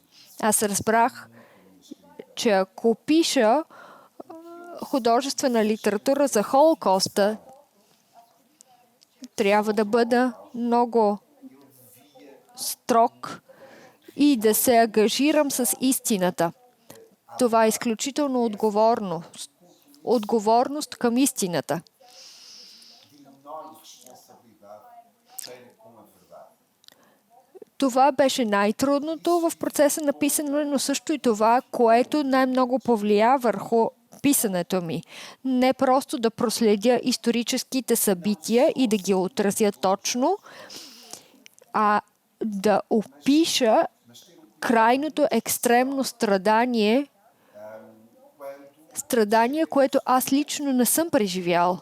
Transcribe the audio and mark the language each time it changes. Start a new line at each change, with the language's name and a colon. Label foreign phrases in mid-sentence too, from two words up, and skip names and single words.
Bulgarian: Аз разбрах, че ако пиша художествена литература за Холокоста, трябва да бъда много строг и да се ангажирам с истината. Това е изключително отговорно. отговорност към истината.
Portuguese: de enorme responsabilidade tem com a verdade.
Bulgarian: Това беше най-трудното в процеса на писане, но също и това, което най-много повлия върху писането ми. Не просто да проследя историческите събития и да ги отразя точно, а да опиша крайното екстремно страдание, което аз лично не съм преживял.